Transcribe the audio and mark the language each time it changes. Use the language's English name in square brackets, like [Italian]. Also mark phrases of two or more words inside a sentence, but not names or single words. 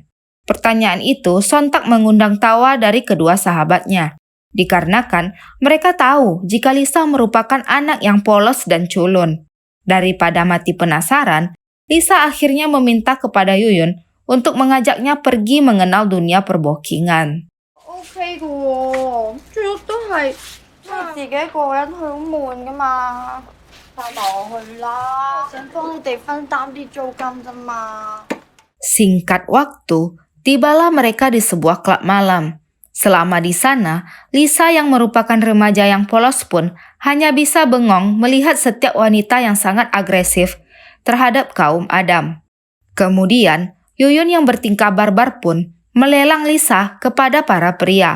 [Indonesian] Pertanyaan itu sontak mengundang tawa dari kedua sahabatnya, dikarenakan mereka tahu jika Lisa merupakan anak yang polos dan culun. Daripada mati penasaran, Lisa akhirnya meminta kepada Yuyun untuk mengajaknya pergi mengenal dunia perbokingan. [Cantonese] OK 嘅喎，最多都係自己一個人去好悶噶嘛，帶埋我去啦，想幫你哋分擔啲租金咋嘛。 [Indonesian] Singkat waktu, tibalah mereka di sebuah klub malam. Selama di sana, Lisa yang merupakan remaja yang polos pun hanya bisa bengong melihat setiap wanita yang sangat agresif terhadap kaum Adam. Kemudian, Yuyun yang bertingkah barbar pun melelang Lisa kepada para pria.